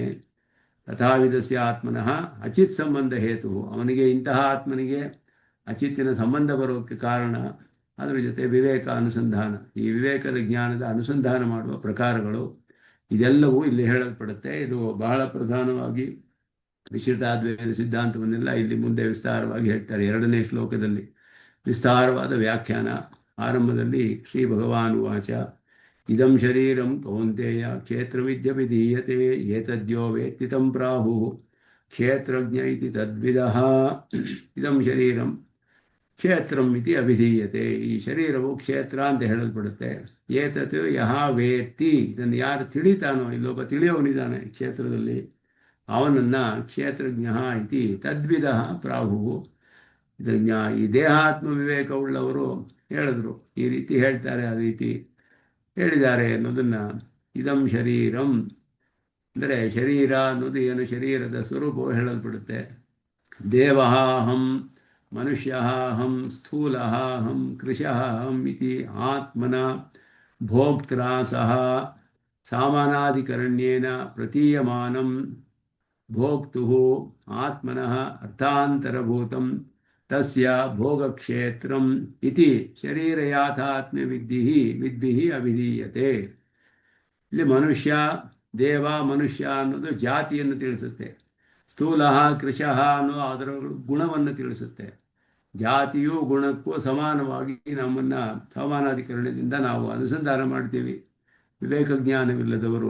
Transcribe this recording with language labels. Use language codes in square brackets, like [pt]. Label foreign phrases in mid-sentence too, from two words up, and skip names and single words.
[sa] ತಥಾವಿಧಸ್ಯ ಆತ್ಮನಃ ಅಚಿತ್ ಸಂಬಂಧ ಹೇತು, [kn] ಅವನಿಗೆ ಇಂತಹ ಆತ್ಮನಿಗೆ ಅಚಿತ್ತಿನ ಸಂಬಂಧ ಬರೋಕ್ಕೆ ಕಾರಣ, ಅದರ ಜೊತೆ ವಿವೇಕ ಅನುಸಂಧಾನ, ಈ ವಿವೇಕದ ಜ್ಞಾನದ ಅನುಸಂಧಾನ ಮಾಡುವ ಪ್ರಕಾರಗಳು, ಇದೆಲ್ಲವೂ ಇಲ್ಲಿ ಹೇಳಲ್ಪಡುತ್ತೆ. ಇದು ಬಹಳ ಪ್ರಧಾನವಾಗಿ ವಿಶಿಷ್ಟಾದ್ವೈತ ಸಿದ್ಧಾಂತವನ್ನೆಲ್ಲ ಇಲ್ಲಿ ಮುಂದೆ ವಿಸ್ತಾರವಾಗಿ ಹೇಳ್ತಾರೆ. 2ನೇ ಶ್ಲೋಕದಲ್ಲಿ ವಿಸ್ತಾರವಾದ ವ್ಯಾಖ್ಯಾನ. [sa] ಆರಂಭದಲ್ಲಿ ಶ್ರೀ ಭಗವಾನ್ ವಾಚ ಇದಂ ಶರೀರಂ ಕೌಂತೆಯ ಕ್ಷೇತ್ರವಿದ್ಯಭಿಧೀಯತೆ ಏತದ್ಯೋ ವೇತ್ತಿ ತಂ ಪ್ರಾಹುಃ ಕ್ಷೇತ್ರಜ್ಞ ಇತಿ ತದ್ವಿದಃ. ಇದಂ ಶರೀರಂ ಕ್ಷೇತ್ರಂ ಇತಿ ಅಭಿಧೀಯತೆ, [kn] ಈ ಶರೀರವು ಕ್ಷೇತ್ರ ಅಂತ ಹೇಳಲ್ಪಡುತ್ತೆ. [sa] ಏತತ್ ಯಹ ವೇತ್ತಿ, [kn] ಇದನ್ನು ಯಾರು ತಿಳಿತಾನೋ, ಇಲ್ಲೊಬ್ಬ ತಿಳಿಯವನಿದ್ದಾನೆ ಕ್ಷೇತ್ರದಲ್ಲಿ, ಅವನನ್ನು [sa] ಕ್ಷೇತ್ರಜ್ಞ ಇತಿ ತದ್ವಿದಃ ಪ್ರಾಹುಃ. [kn] ಇದನ್ನ ಈ ದೇಹಾತ್ಮ ವಿವೇಕವುಳ್ಳವರು ಹೇಳಿದ್ರು, ಈ ರೀತಿ ಹೇಳ್ತಾರೆ, ಆ ರೀತಿ ಹೇಳಿದ್ದಾರೆ ಅನ್ನೋದನ್ನು. [sa] ಇದಂ ಶರೀರಂ [kn] ಅಂದರೆ ಶರೀರ ಅನ್ನೋದು ಏನು, ಶರೀರದ ಸ್ವರೂಪವು ಹೇಳಲ್ಪಡುತ್ತೆ. [sa] ದೇವಃ ಅಹಂ, ಮನುಷ್ಯಃ ಅಹಂ, ಸ್ಥೂಲಃ ಅಹಂ, ಕೃಶಃ ಅಹಂ ಇತಿ ಆತ್ಮನ ಭೋಕ್ತೃ ಸಹ ಸಾಮಾನಾಧಿಕರಣ್ಯೇನ ಪ್ರತೀಯಮಾನಂ ಭೋಕ್ತುಃ ಆತ್ಮನಃ ಅರ್ಥಾಂತರಭೂತಂ ತಸ್ಯ ಭೋಗಕ್ಷೇತ್ರಂ ಇತಿ ಶರೀರಯಾಥಾತ್ಮ್ಯ ವಿದ್ಭಿಃ ಅಭಿಧೀಯತೆ. [kn] ಇಲ್ಲಿ ಮನುಷ್ಯ, ದೇವ, ಮನುಷ್ಯ ಅನ್ನೋದು ಜಾತಿಯನ್ನು ತಿಳಿಸುತ್ತೆ. [sa] ಸ್ಥೂಲಃ ಕೃಶಃ [kn] ಅನ್ನೋ ಅದರ ಗುಣವನ್ನು ತಿಳಿಸುತ್ತೆ. ಜಾತಿಯೂ ಗುಣಕ್ಕೂ ಸಮಾನವಾಗಿ ನಮ್ಮನ್ನು ಸಮಾನಾಧಿಕರಣದಿಂದ ನಾವು ಅನುಸಂಧಾನ ಮಾಡ್ತೀವಿ, ವಿವೇಕ ಜ್ಞಾನವಿಲ್ಲದವರು.